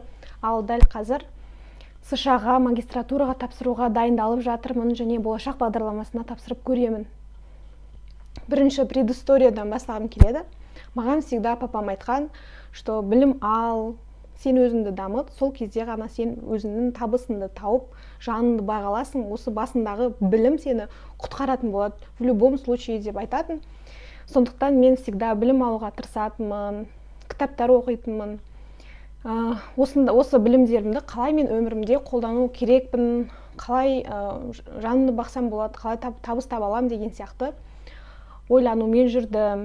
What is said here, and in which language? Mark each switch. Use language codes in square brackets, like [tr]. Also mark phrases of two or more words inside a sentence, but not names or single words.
[kk] Ал дәл қазір США-ға магистратураға тапсыруға дайындалып жатырмын және болашақ бағдарламасына тапсырып көремін. Бірінші предысториядан бастағым келеді. Маған [ru] всегда папам [kk] айтқан, что білім ал, сен өзіңді дамыт, сол кезде ғана сен өзіңнің табысыңды тауып, жаныңды бағаласың, осы басындағы білім сені құтқаратын болады, [ru] в любом случае [kk] деп айтатын. Сондықтан мен всегда білім алуға тырысатынмын, кітаптар оқитынмын. Осы білімдерімді қалай мен өмірімде қолдану керекпін, қалай жанымды бақсам болады, қалай табыс таба аламын деген сияқты ойланумен жүрдім.